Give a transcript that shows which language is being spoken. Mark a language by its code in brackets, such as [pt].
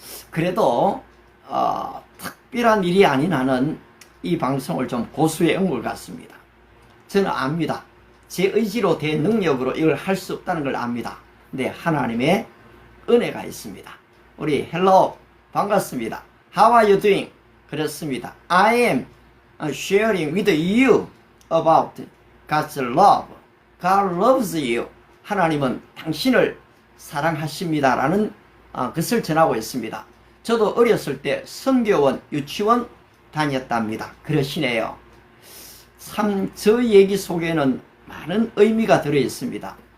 [ko] 그래도 특별한 일이 아닌 한은 이 방송을 좀 고수해 온 것 같습니다. 저는 압니다. 제 의지로 대 능력으로 이걸 할 수 없다는 걸 압니다. 근데 하나님의 은혜가 있습니다. 우리 헬로 반갑습니다. [en] How are you doing? [ko] 그렇습니다. [en] I am sharing with you about God's love. God loves you. [ko] 하나님은 당신을 사랑하십니다. 라는 것을 전하고 있습니다. 저도 어렸을 때 선교원, 유치원 다녔답니다. 그러시네요. 참 저 얘기 속에는 많은 의미가 들어 있습니다.